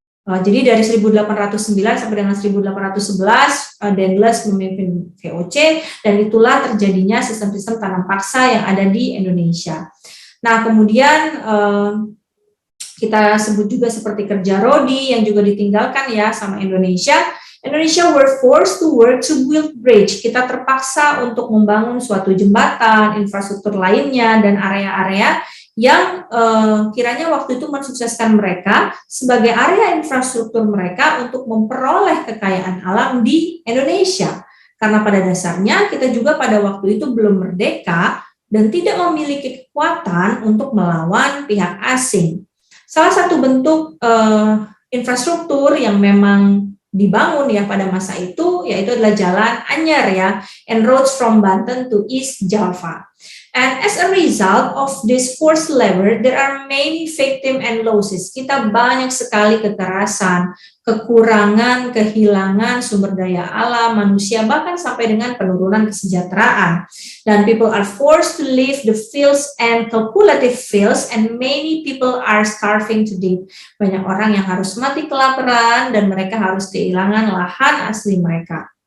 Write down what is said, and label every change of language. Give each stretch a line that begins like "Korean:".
Indonesian: Jadi dari 1809 sampai dengan 1811 Daendels memimpin VOC, dan itulah terjadinya sistem-sistem tanam paksa yang ada di Indonesia. Nah, kemudian kita sebut juga seperti kerja rodi yang juga ditinggalkan ya sama Indonesia.
English: Indonesia were forced to work to build bridge.
Indonesian: Kita terpaksa untuk membangun suatu jembatan, infrastruktur lainnya, dan area-area yang kiranya waktu itu mensukseskan mereka sebagai area infrastruktur mereka untuk memperoleh kekayaan alam di Indonesia. Karena pada dasarnya kita juga pada waktu itu belum merdeka dan tidak memiliki kekuatan untuk melawan pihak asing. Salah satu bentuk infrastruktur yang memang dibangun ya pada masa itu yaitu adalah jalan anyar ya,
English: and roads from Banten to East Java. And as a result of this forced labor, there are many victims and losses.
Indonesian: Kita banyak sekali kekerasan, kekurangan, kehilangan sumber daya alam, manusia, bahkan sampai dengan penurunan kesejahteraan.
English: Dan people are forced to leave the fields and calculative fields, and many people are starving to death.
Indonesian: Banyak orang yang harus mati kelaparan, dan mereka harus kehilangan lahan asli mereka.